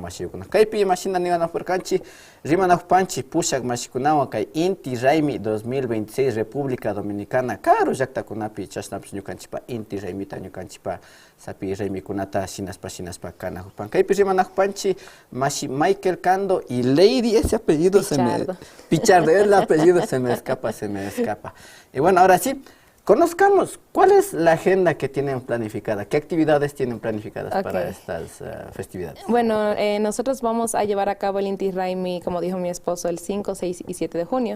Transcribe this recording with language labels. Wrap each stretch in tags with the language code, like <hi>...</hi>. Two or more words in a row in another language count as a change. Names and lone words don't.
<qu>mashiukuna kaypi mashina niwanapurkanchi rimanajupanchi pushak mashikunawan kay Inti Raymi 2026 República Dominicana karu llaqtakunapi chashnapis ñukanchikpa Inti Raymita ñukanchikpa sapi Raymikunata shinaspa kanajupan kaypi rimanajupanchi mashi Michael Cando y Lady,</qu> <es>ese apellido Pichardo, el apellido se me escapa. Y bueno, ahora sí, conozcamos cuál es la agenda que tienen planificada, qué actividades tienen planificadas para estas festividades. Bueno, nosotros vamos a llevar a cabo el Inti Raymi, como dijo mi esposo, el 5, 6 y 7 de junio.</es>